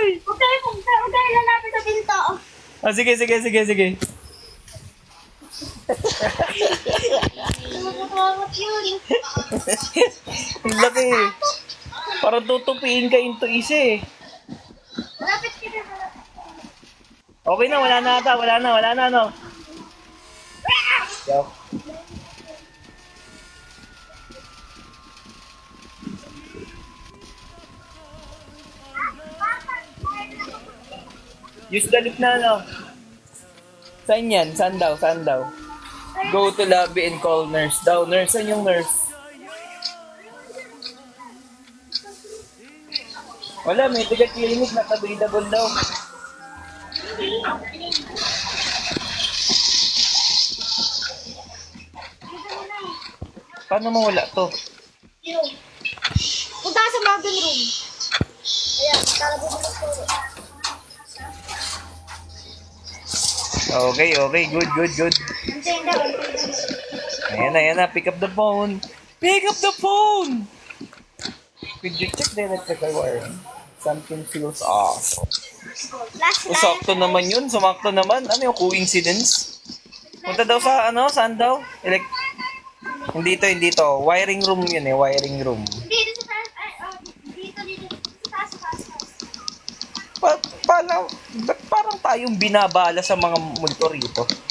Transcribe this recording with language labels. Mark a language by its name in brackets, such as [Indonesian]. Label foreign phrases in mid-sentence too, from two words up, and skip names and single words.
[Filipino] Huwag tayo lalapit sa pinto. Ah, sige. Masarap yun. Ang laki eh. Parang tutupiin ka into isa eh. Malapit ka na, malapit. Okay na, wala na ata. Wala na, no? [English] Yo. Use the lift [Filipino] na, no? Saan yan? Saan daw? [English] Go to lobby and call nurse daw. Nurse, [Filipino] saan yung [English] nurse? [Filipino] Wala, may tiga clinic na available daw. Paano mo wala to? Punta ka sa Marvin room. Ayan, tara bumulog ko. [English] Okay, good. [Filipino] Antayin daw. Ayan na, [English] pick up the phone. Could you check the electrical wiring? Something feels off. Last [Filipino] Sakto naman yun, sumakto naman. Ano yung coincidence? Punta daw sa, saan daw? Hindi to. [English] Wiring room [Filipino] yun eh, [English] wiring room. [Filipino] Dito sa taas. Ay, dito. Sa taas. Ba't parang tayong binabala sa mga multo rito?